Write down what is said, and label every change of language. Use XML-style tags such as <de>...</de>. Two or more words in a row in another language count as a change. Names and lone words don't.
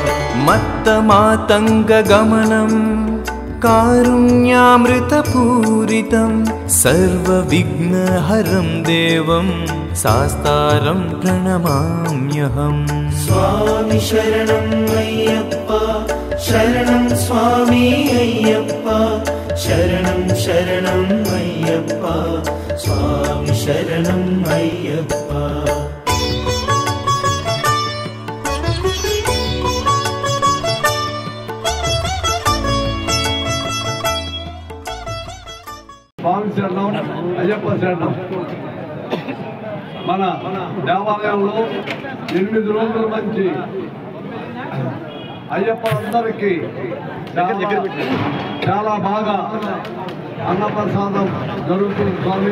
<sa>मत्तमातङ्गगमनं कारुण्यामृतपूरितं सर्वविघ्नहरं देवं शास्तारं प्रणमाम्यहम् स्वामी शरणं अय्यप्पा शरणं स्वामी अय्यप्पा शरणं शरणं अय्यप्पा स्वामी शरणं अय्यप्पा స్వామి శరణం అయ్యప్ప శరణం.</sa> <te>మన దేవాలయంలో 8 రోజుల నుంచి అయ్యప్ప అందరికీ చాలా బాగా అన్నప్రసాదం జరుగుతుంది స్వామి.</te>